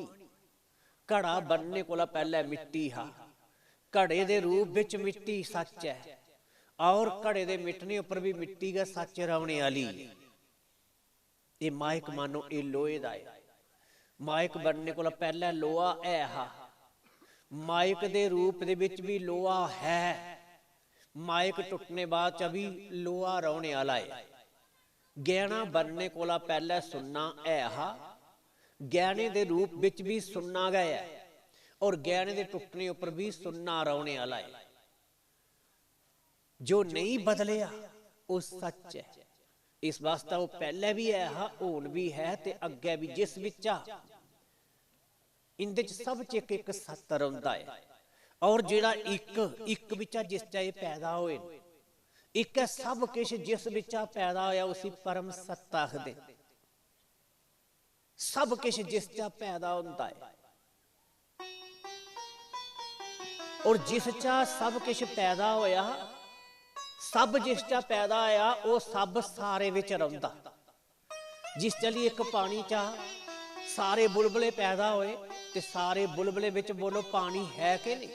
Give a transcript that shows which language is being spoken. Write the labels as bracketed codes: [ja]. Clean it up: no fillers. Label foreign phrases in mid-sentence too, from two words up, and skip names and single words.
[pa] ਘੜਾ ਬਣਨੇ ਕੋ ਪਹਿਲੇ ਮਿੱਟੀ ਹਾ। ਘੜੇ ਦੇ ਰੂਪ ਵਿੱਚ ਮਿੱਟੀ ਸੱਚ ਹੈ ਔਰ ਘੜੇ ਦੇ ਮਿਟਣੇ ਉਪਰ ਭੀ ਮਿੱਟੀ ਕਾ ਸੱਚ ਰਹਿਣੇ ਵਾਲੀ। ਯੇ ਮਾਈਕ ਮਾਨੋ ਯੇ ਲੋਹੇ ਦਾ ਹੈ। ਮਾਈਕ ਬਣਨੇ ਕੋ ਪਹਿਲੇ ਲੋਹਾ ਹੈ ਹਾ। ਮਾਈਕ ਦੇ ਰੂਪ ਦੇ ਵਿੱਚ ਭੀ ਲੋਹਾ ਹੈ। ਮਾਈਕ ਟੁੱਟਣੇ ਬਾਦ ਭੀ ਲੋਹਾ ਰਹਿਣੇ ਵਾਲਾ ਹੈ। ਗਹਿਣਾ ਬਣਨੇ ਕੋ ਪਹਿਲੇ ਸੁੰਨਾ ਹੈ ਹਾ। ਗਹਿਣੇ ਦੇ ਰੂਪ ਵਿੱਚ ਭੀ ਸੁੰਨਾ ਗਿਆ ਹੈ ਔਰ ਗਹਿਣੇ ਦੇ ਟੁੱਟਣੇ ਉਪਰ ਭੀ ਸੁੰਨਾ ਰਹਿਣੇ ਵਾਲਾ ਹੈ। ਜੋ ਨਹੀਂ ਬਦਲਿਆ ਵੋ ਸੱਚ ਹੈ। ਇਸ ਵਾਸਤੇ ਵੋ ਪਹਿਲੇ ਭੀ ਹੈ ਹਾ, ਹੁਣ ਭੀ ਹੈ ਤੇ ਅੱਗੇ ਭੀ। ਜਿਸ ਵਿੱਚਾ ਇੰਦੇ ਚ ਸਬ ਚ ਏਕ ਸਤਿ ਰਹਿੰਦਾ ਹੈ। ਔਰ ਜਿਹੜਾ ਏਕ ਵਿੱਚਾ ਜਿਸ ਚਾ ਪੈਦਾ ਹੋਏ, ਏਕ ਹੈ ਸਬ ਕਿਸ਼ ਜਿਸ ਵਿੱਚਾ ਪੈਦਾ ਹੋਇਆ ਉਸੀ ਪਰਮ ਸਤਿ ਆਖਦੇ। ਸਬ ਕਿਸ਼ ਜਿਸ ਚਾ ਪੈਦਾ ਹੁੰਦਾ ਹੈ ਔਰ ਜਿਸ ਚਾ ਸਬ ਕਿਸ਼ ਪੈਦਾ ਹੋਇਆ, ਸਬ ਜਿਸ ਚਾ ਪੈਦਾ ਹੋਇਆ ਵੋ ਸਬ ਸਾਰੇ ਵਿੱਚ ਰਹਿੰਦਾ। ਜਿਸ ਚਲੀ ਏਕ ਪਾਣੀ ਚਾ ਸਾਰੇ ਬੁਲਬੁਲੇ ਪੈਦਾ ਹੋਏ ਤੇ ਸਾਰੇ ਬੁਲਬੁਲੇ ਵਿੱਚ ਬੋਲੋ ਪਾਣੀ ਹੈ ਕਿ ਨਹੀਂ?